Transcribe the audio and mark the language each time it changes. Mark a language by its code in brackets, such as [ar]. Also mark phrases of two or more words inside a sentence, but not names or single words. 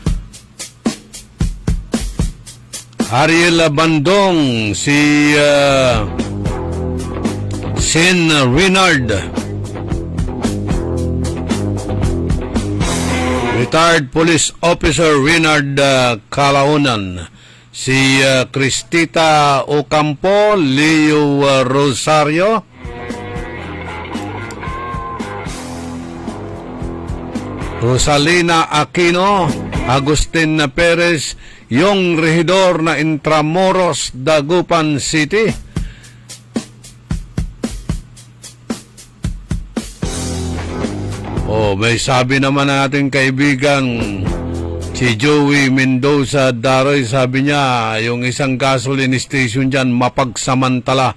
[tl] Ariel Bandong, si Sin Renard, Retired Police Officer Renard Calaunan, si Cristita Ocampo, Leo Rosario, Rosalina Aquino, Agustin Perez, yung rehidor na Intramuros, Dagupan City. May sabi naman nating kaibigan Si Joey Mendoza Daroy, sabi niya, yung isang gasoline station dyan, mapagsamantala.